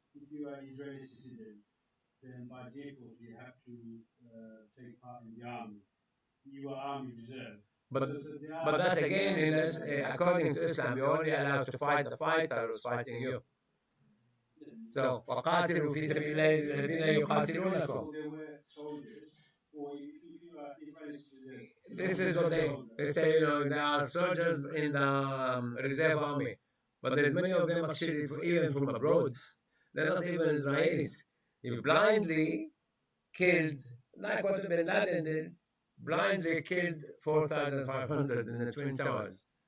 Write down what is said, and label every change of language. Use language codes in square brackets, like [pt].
[en] If you are an Israeli citizen, then by default you have to take part in the army. You are army reserve. But but that's again, in this, according to Islam, you're only allowed to fight the fighter who's fighting you. [ar] So وقاتلوا في سبيل الله الذين يقاتلونكم. [en] They were soldiers, or if you are Israeli citizen. This is what they say. You know, there are soldiers in the reserve army, but there's many of them actually even from abroad. They're not even Israelis. You blindly killed, like what Bin Laden did, blindly killed 4,500 in the Twin Towers.